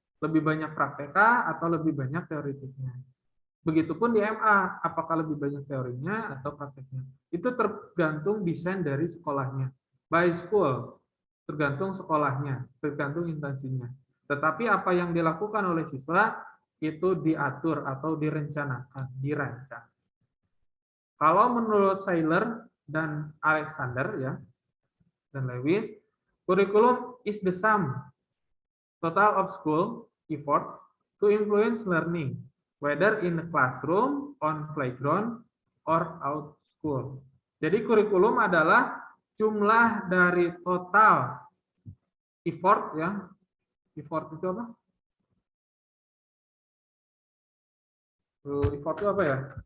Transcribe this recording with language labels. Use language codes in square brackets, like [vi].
[id] Lebih banyak praktekah atau lebih banyak teoritiknya? Begitupun di MA, apakah lebih banyak teorinya atau prakteknya? Itu tergantung desain dari sekolahnya. By school, tergantung sekolahnya, tergantung instansinya. Tetapi apa yang dilakukan oleh siswa itu diatur atau direncanakan, dirancang. [en] Kalau menurut Seiler dan Alexander ya dan Lewis, curriculum is the sum total of school effort to influence learning, whether in the classroom, on playground, or out school. [id] Jadi kurikulum adalah jumlah dari total effort ya. Effort itu apa? Effort itu apa ya?